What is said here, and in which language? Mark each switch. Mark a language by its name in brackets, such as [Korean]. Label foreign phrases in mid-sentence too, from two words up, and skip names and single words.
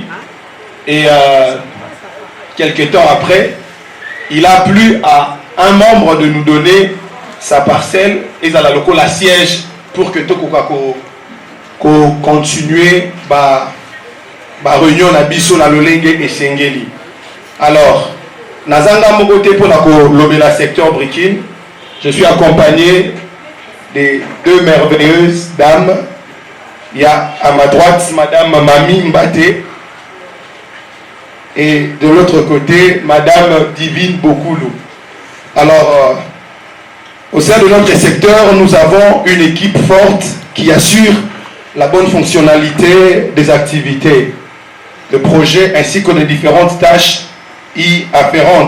[French] Et quelques temps après, il a plu à un membre de nous donner sa parcelle et à la siège pour que tout continuer la réunion à Bisso, na Lolenge et Sengeli. Alors, Nazanga Mogote pour la secteur Brikin, je suis accompagné des deux merveilleuses dames. Il y a à ma droite Madame Mami Mbate. Et de l'autre côté, Madame Divine Bokoulou. Alors, au sein de notre secteur, nous avons une équipe forte qui assure la bonne fonctionnalité des activités, le projet ainsi que les différentes tâches y afférentes.